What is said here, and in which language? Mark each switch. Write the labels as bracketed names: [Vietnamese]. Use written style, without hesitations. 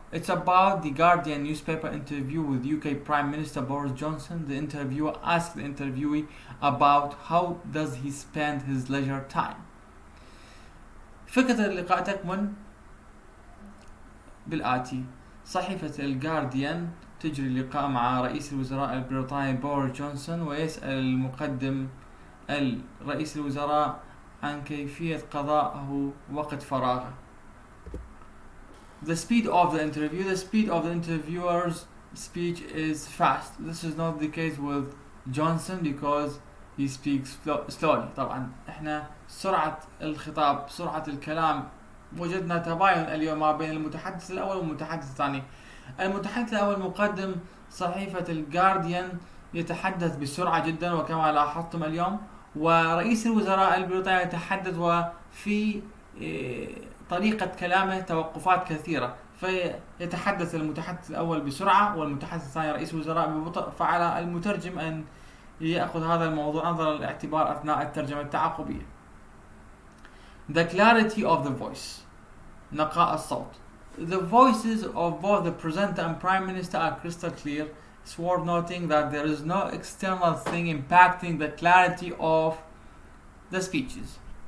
[English] It's about the Guardian newspaper interview with UK Prime Minister Boris Johnson. The interviewer asks the interviewee about how does he spend his leisure time. [Arabic] فكرة اللقاء تكمن بالآتي: صحيفة الجارديان تجري اللقاء مع رئيس الوزراء البريطاني بوريس جونسون، ويسأل المقدم رئيس الوزراء عن كيفية قضائه وقت فراغه. [English] The speed of the interview. The speed of the interviewer's speech is fast. This is not the case with Johnson because he speaks slowly. [Arabic] طبعا احنا سرعة الخطاب، سرعة الكلام، وجدنا تباين اليوم ما بين المتحدث الأول والمتحدث الثاني. المتحدث الأول مقدم صحيفة الجارديان يتحدث بسرعة جدا وكما لاحظتم اليوم، ورئيس الوزراء البريطاني يتحدث وفي طريقة كلامه توقفات كثيرة، فيتحدث المتحدث الأول بسرعة والمتحدث الثاني رئيس الوزراء ببطء، فعلى المترجم أن يأخذ هذا الموضوع نظرا للاعتبار أثناء الترجمة التعاقبية. [English] The clarity of the voice. [Arabic] نقاء الصوت. [English] The voices of both the presenter and Prime Minister are crystal clear. It's worth noting that there is no external thing impacting the clarity of the speeches.